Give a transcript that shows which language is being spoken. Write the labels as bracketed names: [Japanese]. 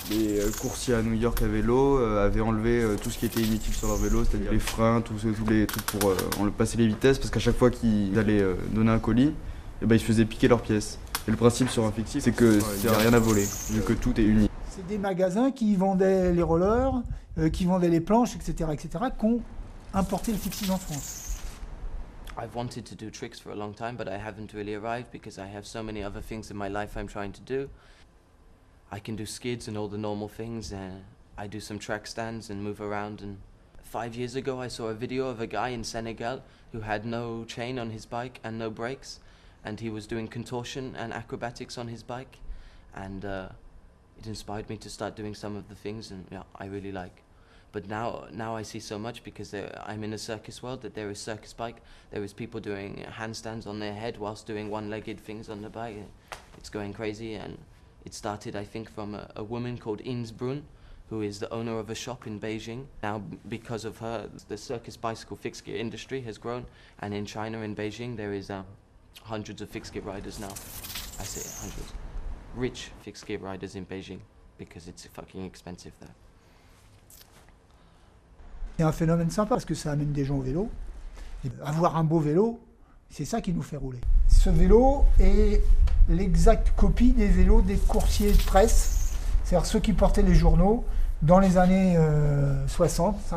[French] Les coursiers à New York à vélo avaient enlevé tout ce qui était inutile sur leur vélo, c'est-à-dire les freins, tous les trucs pour passer les vitesses, parce qu'à chaque fois qu'ils allaient donner un colis, et ben, ils se faisaient piquer leurs pièces. Et le principe sur un fixie, c'est qu'il n'y a rien à voler, vu que tout est uni. C'est des magasins qui vendaient les rollers, qui vendaient les planches, etc., qui ont importé le fixie en France. [English] I've wanted to do tricks for a long time, but I haven't really arrived because I have so many other things in my life I'm trying to do. I can do skids and all the normal things, and I do some track stands and move around. And 5 years ago I saw a video of a guy in Senegal who had no chain on his bike and no brakes, and he was doing contortion and acrobatics on his bike, and it inspired me to start doing some of the things, and yeah, I really like. But now I see so much because I'm in a circus world that there is circus bike, there is people doing handstands on their head whilst doing one-legged things on the bike. It's going crazy, and it started, I think, from a woman called Ines Brun, who is the owner of a shop in Beijing. Now, because of her, the circus bicycle fixed gear industry has grown, and in China, in Beijing, there is hundreds of fixed gear riders now. I say hundreds. Rich fixed gear riders in Beijing, because it's fucking expensive there. [French] C'est un phénomène sympa parce que ça amène des gens au vélo. Et avoir un beau vélo, c'est ça qui nous fait rouler. Ce vélo est l'exacte copie des vélos des coursiers de presse, c'est-à-dire ceux qui portaient les journaux dans les années 50-60.